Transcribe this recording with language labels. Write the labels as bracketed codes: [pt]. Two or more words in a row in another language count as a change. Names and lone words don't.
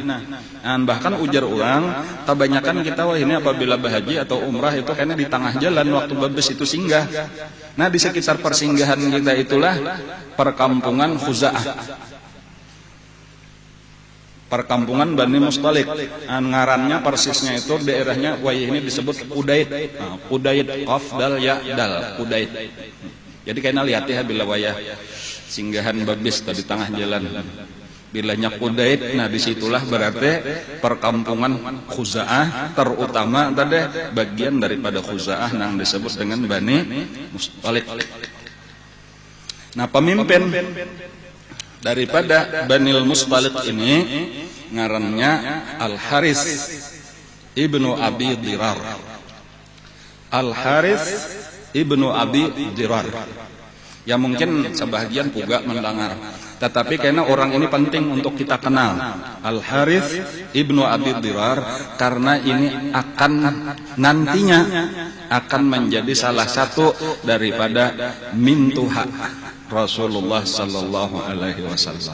[id] Dan bahkan ujar orang, kebanyakan kita wah ini apabila berhaji atau umrah itu kayaknya di tengah jalan waktu babes itu singgah. Nah, di sekitar persinggahan kita itulah perkampungan Khuza'ah. Perkampungan Bani Mustalik. Ngarannya persisnya itu daerahnya ini disebut Udaid. Udaid [ar] قاف دال ياء دال [id] Udaid. Jadi kayaknya lihat ya bila wayah singgahan babis di tengah jalan. Bilanya Qudaid, nah disitulah berarti perkampungan Khuza'ah, terutama tadi bagian daripada Khuza'ah yang disebut dengan Bani Mustalik. Nah pemimpin daripada Bani Mustalik ini ngarannya Al-Haris ibnu Abi Dirar. Al-Haris ibnu Abi Dirar. Ya mungkin sebagian juga mendengar, tetapi karena orang ini penting untuk kita kenal, Al-Harits ibnu Abi Dirar, karena ini akan nantinya akan menjadi salah satu daripada mintuha Rasulullah [ar] صلى الله عليه وسلم.